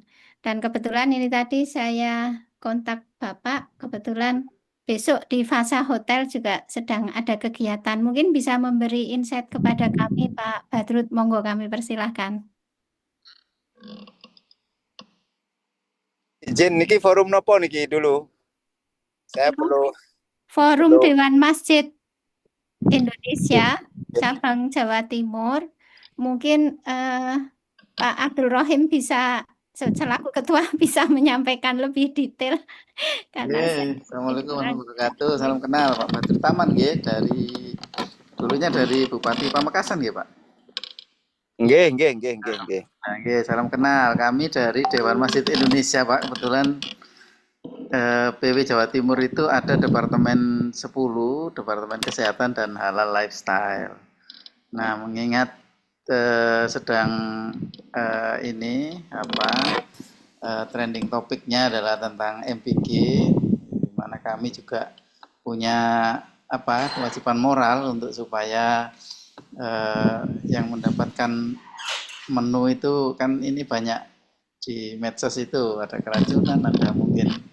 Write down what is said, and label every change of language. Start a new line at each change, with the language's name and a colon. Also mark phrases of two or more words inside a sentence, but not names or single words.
Indonesian: Dan kebetulan ini tadi saya kontak Bapak, kebetulan besok di Fasa Hotel juga sedang ada kegiatan. Mungkin bisa memberi insight kepada kami, Pak Badrut. Monggo kami persilahkan.
Javanese: Izin niki forum nopo niki dulu.
Indonesian: Saya perlu Forum Halo. Dewan Masjid Indonesia cabang Jawa Timur Mungkin Pak Abdul Rohim bisa selaku ketua bisa menyampaikan lebih detail karena saya Assalamualaikum kurang.
Arabic: warahmatullahi wabarakatuh.
Indonesian: Salam kenal Pak Badrut Taman nggih, dulunya dari Bupati Pamekasan nggih, Pak. Nggih. Nah, nggih, salam kenal. Kami dari Dewan Masjid Indonesia, Pak. Kebetulan PW Jawa Timur itu ada Departemen 10, Departemen Kesehatan dan Halal Lifestyle. Nah, mengingat sedang ini trending topiknya adalah tentang MPG, di mana kami juga punya kewajiban moral untuk supaya yang mendapatkan menu itu kan ini banyak di medsos itu ada keracunan, ada mungkin